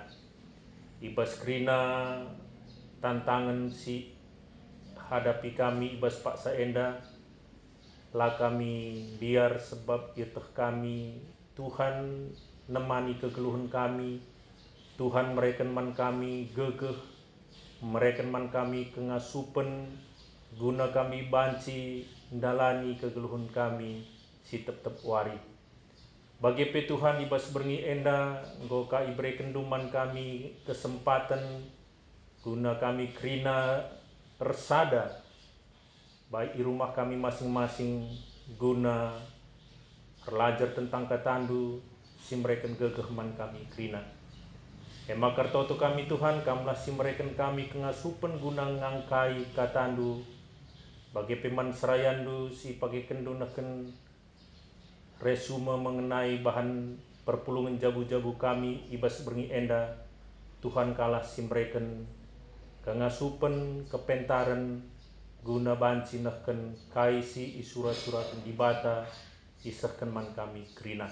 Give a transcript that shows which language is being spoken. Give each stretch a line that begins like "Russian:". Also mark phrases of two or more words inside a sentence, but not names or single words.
Batak Karo: Ibas krina tantangan si hadapi kami ibas paksa enda, lah kami biar sebab itah kami Tuhan nemani kegeluhan kami, Tuhan mereken man kami gegeh, mereken man kami kengasupen, guna kami banci ndalani kegeluhan kami si tetep wari. Bagi pe Tuhan ibas berngi enda, nggo ka ibre kenduman kami kesempatan guna kami krina resada
Indonesian: baik di rumah kami masing-masing guna belajar tentang
Batak Karo: katandu si mereken gegeh man kami krina. Ema kartoto kami Tuhan, kamlah si mereken kami kengasupen guna ngangkai katandu, bagi peman serayandu si pagi kendunaken resume
Indonesian: mengenai bahan
Batak Karo: perpulungan jabu-jabu kami ibas berngi enda, Tuhan kalah si mereken kengasupen kepentaran guna banci nahken kai si isurat-surat di bata isahkan man kami krina.